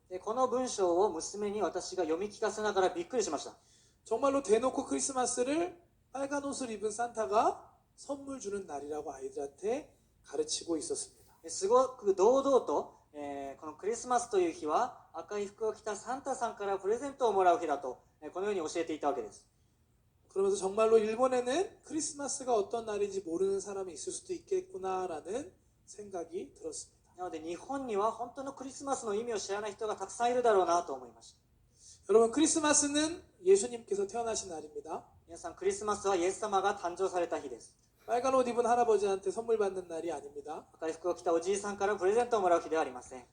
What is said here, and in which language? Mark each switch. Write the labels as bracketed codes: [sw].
[ja] でこの文章を娘に私が読み聞かせながらびっくりしました。 [ko] 정말로 대놓고 크리스마스를 빨간 옷을 입은 산타가 선물 주는 날이라고 아이들한테 가르치고 있었습니다. [ja] すごく堂々と、このクリスマスという日は赤い服を着たサンタさんからプレゼントをもらう日だと、このように教えていたわけです。 [ko] 그러면서 정말로 일본에는 크리스마스가 어떤 날인지 모르는 사람이 있을 수도 있겠구나라는 생각이 들었습니다. [ja] なので日本には本当のクリスマスの意味を知らない人がたくさんいるだろうなと思いました。 [ko] 여러분, 크리스마스는 예수님께서 태어나신 날입니다. [ja] 皆さん、クリスマスはイエス様が誕生された日です。 [ko] 빨간 옷 입은 할아버지한테 선물 받는 날이 아닙니다. [ja] 赤い服を着たおじいさんからプレゼントをもらう日ではありません。